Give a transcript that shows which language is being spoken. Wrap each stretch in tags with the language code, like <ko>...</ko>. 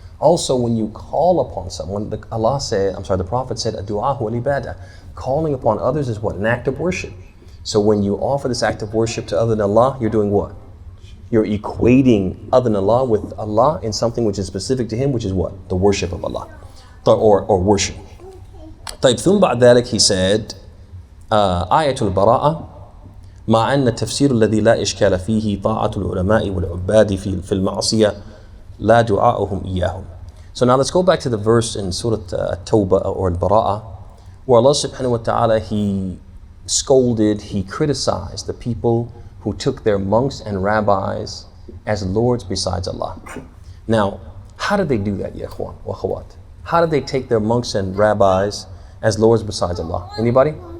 <en>Also, when you call upon someone, the Prophet said,</en> <ar>ad-du'a huwa al-ibadah.</ar> <en>Calling upon others is what? An act of worship. So when you offer this act of worship to other than Allah, you're doing what? You're equating other than Allah with Allah in something which is specific to Him, which is what? The worship of Allah, or worship.</en> <ar>طيب, ثم بعد ذلك</ar> <en>he said,</en> <ar>آية البراءة مع أن التفسير الذي لا إشكال فيه طاعة العلماء والعباد في المعصية لا دعاؤهم إياهم.</ar> <en>So now let's go back to the verse in Surah At-Tawbah or Al-Bara'ah, where Allah subhanahu wa ta'ala, He scolded, He criticized the people who took their monks and rabbis as lords besides Allah. Now, how did they do that,</en> <ar>ya ikhwan wa akhawat?</ar> <en>How did they take their monks and rabbis as lords besides Allah? Anybody?</en>